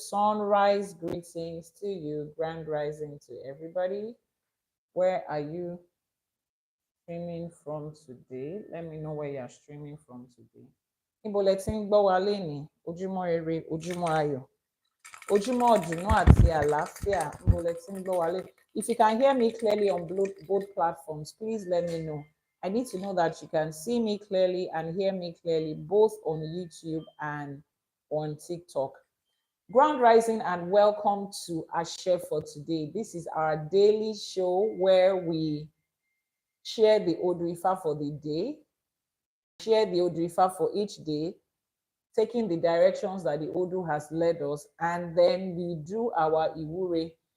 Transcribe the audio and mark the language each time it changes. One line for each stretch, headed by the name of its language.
English: Sunrise greetings to you, grand rising to everybody. Where are you streaming from today? Let me know where you are streaming from today.
Yoruba: Níbo lẹ ti ń gbọ́ wa lénìí? Ojúmọ́ ire, ojúmọ́ ayọ̀, ojúmọ́ ìdùnnú àti àlàáfíà. Níbo lẹ ti ń gbọ́ wa lénìí?
English: If you can hear me clearly on both platforms, please let me know. I need to know that you can see me clearly and hear me clearly, both on YouTube and on TikTok. Grand rising and welcome to Ase For Today. This is our daily show where we share the Odrifa for the day, share the Odrifa for each day, taking the directions that the Odu has led us, and then we do our Iwure.